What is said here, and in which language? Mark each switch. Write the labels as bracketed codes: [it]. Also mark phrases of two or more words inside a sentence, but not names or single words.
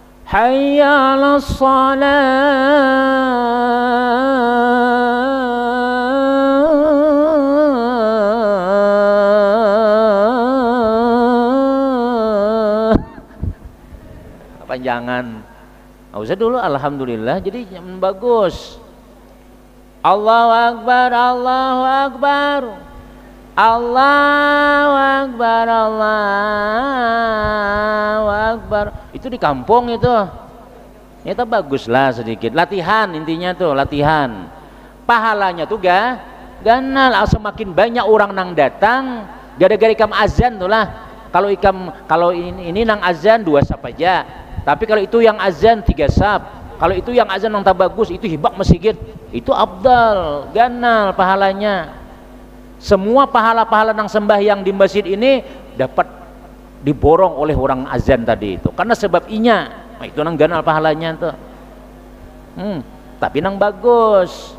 [ar] حي على الصلاة. [id] Kepanjangan. Nggak usah dulu alhamdulillah, jadi bagus. [ar] الله أكبر، الله أكبر، الله أكبر، الله أكبر. [id] Itu di kampung itu. Itu baguslah sedikit. Latihan intinya tuh, latihan. [bjn] Pahalanya tuh ganal. Semakin banyak orang nang datang gara-gara ikam azan tuh lah. Kalau ini nang azan 2 sap aja. [id] Tapi kalau itu yang azan 3 sap. Kalau itu yang azan yang tak bagus, [bjn] itu hibak masjid. Itu abdal, ganal pahalanya. [id] Semua pahala-pahala nang sembahyang di masjid ini dapat diborong oleh orang azan tadi itu. [bjn] Karena sebab inya, nah, itu nang ganal pahalanya tuh. Tapi nang bagus.